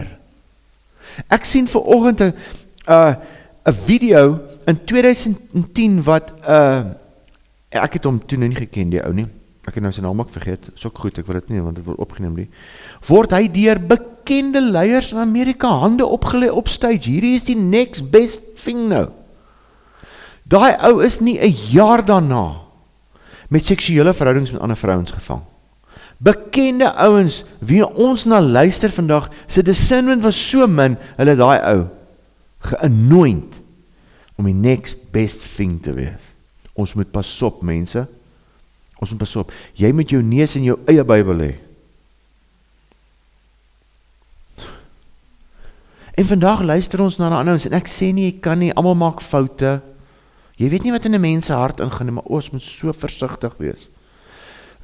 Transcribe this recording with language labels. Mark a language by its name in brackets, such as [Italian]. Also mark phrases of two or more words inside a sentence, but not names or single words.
[Afrikaans] Ek sien vanoggend 'n video in 2010 wat ek het hom toe nie geken, die ou nie. Ek het nou sy naam ook vergeet. Is ook goed, ek wil dit nie, want dit word opgeneem nie. Word hy deur bekende leiers in Amerika hande opgelê op stage. Hierdie is die [English] next best thing [Afrikaans] nou. Daai ou is nie 'n jaar daarna met seksuele verhoudings met ander vrouens gevang. Bekende ouens wie ons na luister vandag, sy discernment was so min, hulle daai ou geanoint om die [English] next best thing [Afrikaans] te wees. Ons moet pas op, mense. Ons moet pas op. Jy moet jou neus in jou eie Bybel hê. En vandag luister ons na ander ouens, en ek sê nie, jy kan nie, almal maak foute. Jy weet nie wat in 'n mens se hart ingaan, maar ons moet so versigtig wees.